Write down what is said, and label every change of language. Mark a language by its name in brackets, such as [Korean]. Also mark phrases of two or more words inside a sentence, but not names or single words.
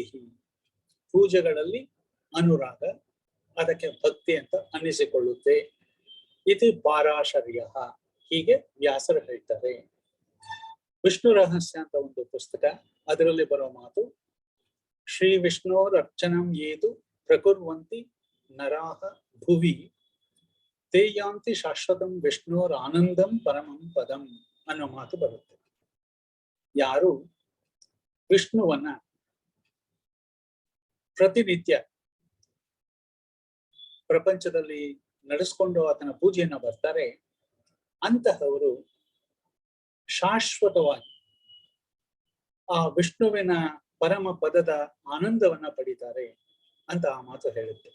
[Kannada] ಪೂಜೆಗಳಲ್ಲಿ ಅನುರಾಗ, ಅದಕ್ಕೆ ಭಕ್ತಿ ಅಂತ ಅನ್ನಿಸಿಕೊಳ್ಳುತ್ತೆ. ಇದು ಪಾರಾಶರ್ಯ, ಹೀಗೆ ವ್ಯಾಸರು ಹೇಳ್ತಾರೆ. ವಿಷ್ಣು ರಹಸ್ಯ ಅಂತ ಒಂದು ಪುಸ್ತಕ, ಅದರಲ್ಲಿ ಬರೋ ಮಾತು, [Sanskrit] ಶ್ರೀ ವಿಷ್ಣೋರ್ ಅರ್ಚನಂ ಏತು ಪ್ರಕುರ್ವಂತಿ ನರಾಹ ಭುವಿ ತೇಯಾಂತಿ ಶಾಶ್ವತಂ ವಿಷ್ಣೋರ್ ಆನಂದಂ ಪರಮಂ ಪದಂ [Kannada] ಅನ್ನೋ ಮಾತು ಬರುತ್ತೆ. ಯಾರು ವಿಷ್ಣುವನ್ನ ಪ್ರತಿನಿತ್ಯ ಪ್ರಪಂಚದಲ್ಲಿ ನಡೆಸ್ಕೊಂಡು ಆತನ ಪೂಜೆಯನ್ನ ಬರ್ತಾರೆ, ಅಂತಹವರು ಶಾಶ್ವತವಾಗಿ ಆ ವಿಷ್ಣುವಿನ ಪರಮ ಪದದ ಆನಂದವನ್ನ ಪಡಿತಾರೆ ಅಂತ ಆ ಮಾತು ಹೇಳುತ್ತೆ.